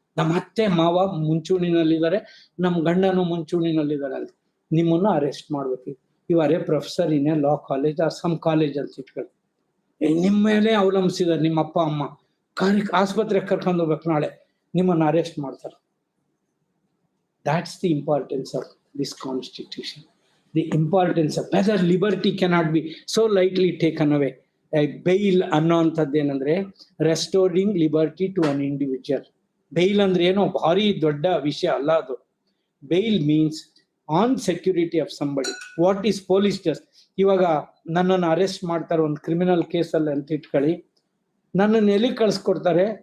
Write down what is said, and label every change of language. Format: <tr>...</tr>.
<kn>ನಮ್ಮ ಅತ್ತೆ ಮಾವ ಮುಂಚೂಣಿನಲ್ಲಿದ್ದಾರೆ, ನಮ್ಮ ಗಂಡನು ಮುಂಚೂಣಿನಲ್ಲಿದ್ದಾರೆ ಅಂತ. ನಿಮ್ಮನ್ನು ಅರೆಸ್ಟ್ ಮಾಡ್ಬೇಕು. ಇವರೇ</kn> <en>professor in a law college or some college</en> <kn>ಅಂತ ಇಟ್ಕೊಳ್ಳಿ, ನಿಮ್ಮ ಮೇಲೆ ಅವಲಂಬಿಸಿದ್ದಾರೆ ನಿಮ್ಮ ಅಪ್ಪ ಅಮ್ಮ, ಆಸ್ಪತ್ರೆಗೆ ಕರ್ಕೊಂಡು ಹೋಗ್ಬೇಕು, ನಾಳೆ ನಿಮ್ಮನ್ನು ಅರೆಸ್ಟ್ ಮಾಡ್ತಾರೆ.</kn> <en>That's the importance of this constitution. The importance of whether liberty cannot be so lightly taken away. Bail</en> <kn>ಅನ್ನೋಂಥದ್ದು ಏನಂದ್ರೆ</kn> <en>Restoring liberty to an individual.</en> <kn>Bale ಅಂದ್ರೆ ಏನೋ ಭಾರಿ ದೊಡ್ಡ ವಿಷಯ ಅಲ್ಲ ಅದು.</kn> <en>Bail means on security of somebody. What is police just?</en> <kn>ಇವಾಗ ನನ್ನನ್ನು ಅರೆಸ್ಟ್ ಮಾಡ್ತಾರೆ ಒಂದು ಕ್ರಿಮಿನಲ್ ಕೇಸಲ್ಲಿ ಅಂತ ಇಟ್ಕೊಳ್ಳಿ, ನನ್ನನ್ನು ಎಲ್ಲಿಗೆ ಕಳ್ಸ್ಕೊಡ್ತಾರೆ?</kn>